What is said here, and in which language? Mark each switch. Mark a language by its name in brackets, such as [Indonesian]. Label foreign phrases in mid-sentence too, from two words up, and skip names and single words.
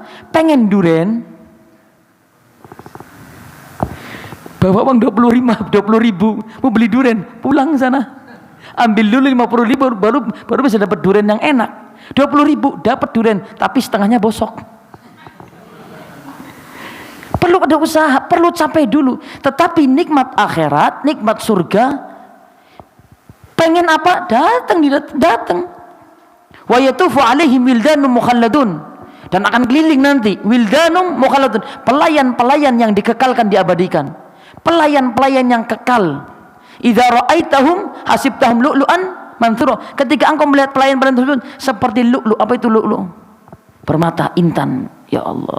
[Indonesian] Pengen duren, bawa uang 20.000 mau beli duren, pulang sana ambil dulu 50.000 baru bisa dapat duren yang enak. 20.000 dapat duren tapi setengahnya bosok. Perlu ada usaha, perlu capek dulu. Tetapi nikmat akhirat, nikmat surga, pengen apa? Datang. [Arabic] ويطوف عليهم ولدان مخلدون, [Indonesian] dan akan keliling nanti [Arabic] ولدان مخلدون, [Indonesian] pelayan-pelayan yang dikekalkan, diabadikan. Pelayan-pelayan yang kekal. [Arabic] إذا رأيتهم حسبتهم لؤلؤا منثورا. [Indonesian] Ketika engkau melihat pelayan-pelayan tersebut seperti lu'lu'. Apa itu lu'lu'? Permata intan. Ya Allah.